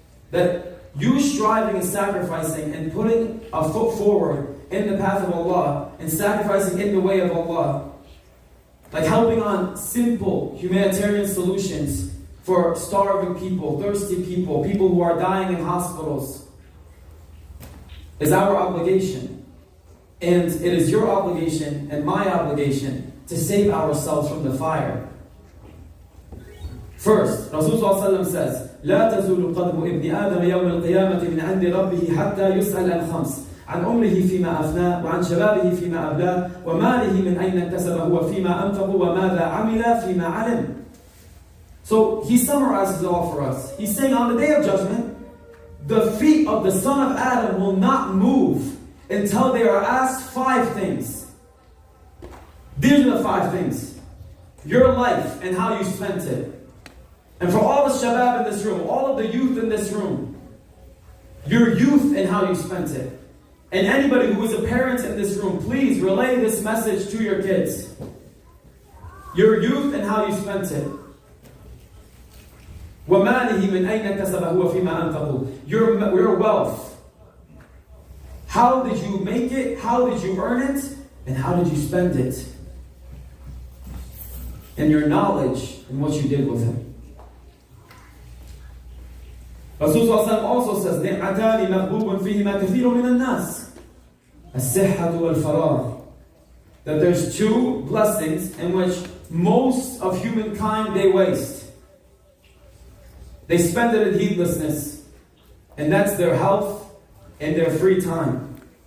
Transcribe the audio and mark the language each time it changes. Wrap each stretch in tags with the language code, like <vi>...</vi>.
<en>That you striving and sacrificing and putting a foot forward in the path of Allah and sacrificing in the way of Allah, like helping on simple humanitarian solutions for starving people, thirsty people, people who are dying in hospitals, is our obligation. And it is your obligation and my obligation to save ourselves from the fire. First, Rasulullah says,</en> <ar>لا تزول قدم ابن آدم يوم القيامة من عند ربه حتى يسأل عن خمس عن عمره فيما أفناه وعن شبابه فيما أبلاه وماله من أين اكتسبه وفيما أنفقه وماذا عمل فيما علم.</ar> <en>So he summarizes it all for us. He's saying on the day of judgment, the feet of the son of Adam will not move until they are asked 5 things. These are the 5 things. Your life and how you spent it. And for all the shabab in this room, all of the youth in this room, your youth and how you spent it. And anybody who is a parent in this room, please relay this message to your kids. Your youth and how you spent it.</en> <ar>وَمَالِهِ مِنْ أَيْنَ كَسَبَهُ وَفِيمَا أَنْفَقُهُ.</ar> <en>Your wealth. How did you make it? How did you earn it? And how did you spend it? And your knowledge and what you did with it. Rasulullah also says,</en> <ar>نِعْمَتَانِ مَغْبُوبٌ فِيهِمَا كَثِيرٌ مِنَ النَّاسِ الصِّحَّةُ وَالْفَرَاغُ.</ar> <en>That there's 2 blessings in which most of humankind they waste. They spend it in heedlessness, and that's their health and their free time.</en>